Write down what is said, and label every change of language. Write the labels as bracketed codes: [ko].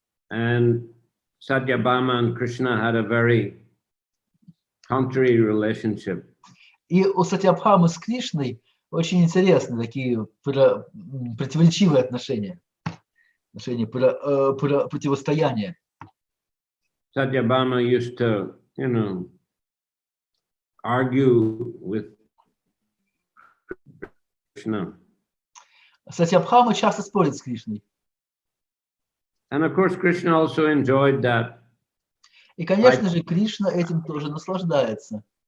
[en] And Satyabhama and Krishna had a very contrary relationship. [ru] И у Сатьябхамы с Кришной очень интересные такие противоречивые отношения, противостояния. [en] Satyabhama used to, argue with Krishna. [ru] Сатьябхама часто спорит с Кришной. [en] And of course, Krishna also enjoyed that. [ru] И, конечно же, Кришна этим тоже наслаждается.